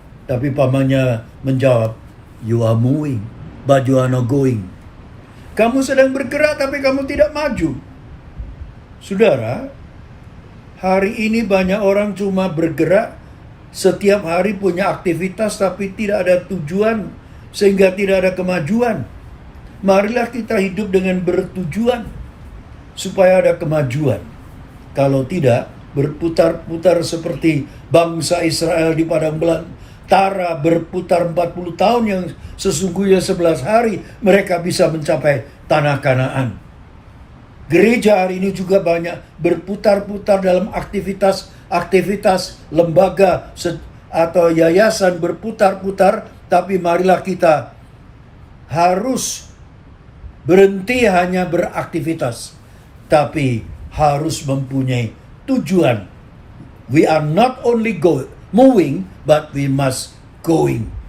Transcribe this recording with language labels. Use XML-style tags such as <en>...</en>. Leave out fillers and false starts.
<id>Tapi pamannya menjawab,</id> <en>you are moving, but you are not going.</en> <id>Kamu sedang bergerak, tapi kamu tidak maju. Saudara, hari ini banyak orang cuma bergerak, setiap hari punya aktivitas, tapi tidak ada tujuan, sehingga tidak ada kemajuan. Marilah kita hidup dengan bertujuan, supaya ada kemajuan. Kalau tidak, berputar-putar seperti bangsa Israel di padang belantara berputar 40 tahun yang sesungguhnya 11 hari mereka bisa mencapai tanah Kanaan. Gereja hari ini juga banyak berputar-putar dalam aktivitas lembaga atau yayasan berputar-putar, tapi marilah kita harus berhenti hanya beraktivitas, tapi harus mempunyai tujuan.</id> <en>We are not only moving, but we must going.</en>